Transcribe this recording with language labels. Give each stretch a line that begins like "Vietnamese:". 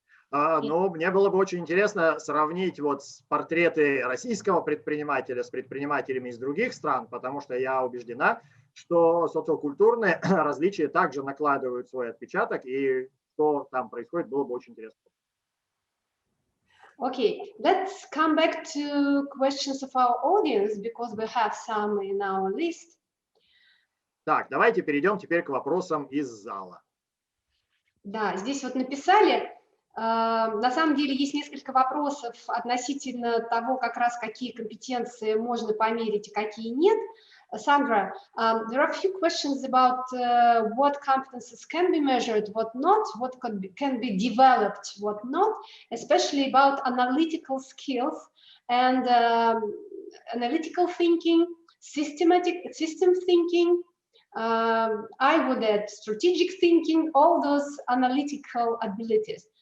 Russian: Но мне было бы очень интересно сравнить вот портреты российского предпринимателя с предпринимателями из других стран, потому что я убеждена, что социокультурные различия также накладывают свой отпечаток, и что там происходит, было бы очень интересно.
English: Okay, let's come back to questions of our audience, because we have some in our list.
Russian: Так, давайте перейдем теперь к вопросам из зала. Да, здесь вот написали, на самом деле есть несколько вопросов относительно того, как раз какие компетенции можно померить и какие нет.
English: Sandra, there are a few questions about what competences can be measured, what not, what can be developed, what not, especially about analytical skills and analytical thinking, system thinking, I would add strategic thinking, all those analytical abilities.